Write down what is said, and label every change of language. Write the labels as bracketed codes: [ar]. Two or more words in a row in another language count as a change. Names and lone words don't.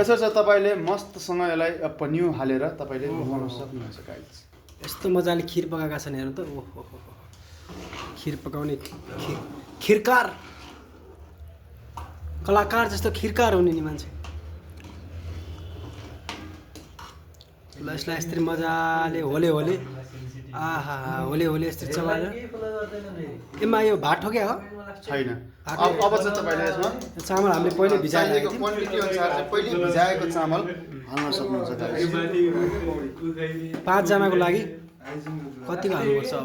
[ne] यसो चाहिँ तपाईँले मस्तसँग यसलाई पनिउ हालेर तपाईँले बनाउन सक्नुहुन्छ गाइस यस्तो मजाले खिर पकाएका छन् हेर्नु त ओहो खिर पकाउने खिरकार कलाकार जस्तो खिरकार हुने नि मान्छे ल यसलाई यस्तरी मजाले होले आहा होले यस्तरी चलाएर एमा यो भात ठोक्या हो छैन अब चाहिँ तपाईँले यसमा चामल हामीले पहिले चाहिएको क्वान्टिटी अनुसार चाहिँ पहिले भिजाएको चामल हाल्न सक्नुहुन्छ 5 जनाको लागि कतिको हाल्नुपर्छ अब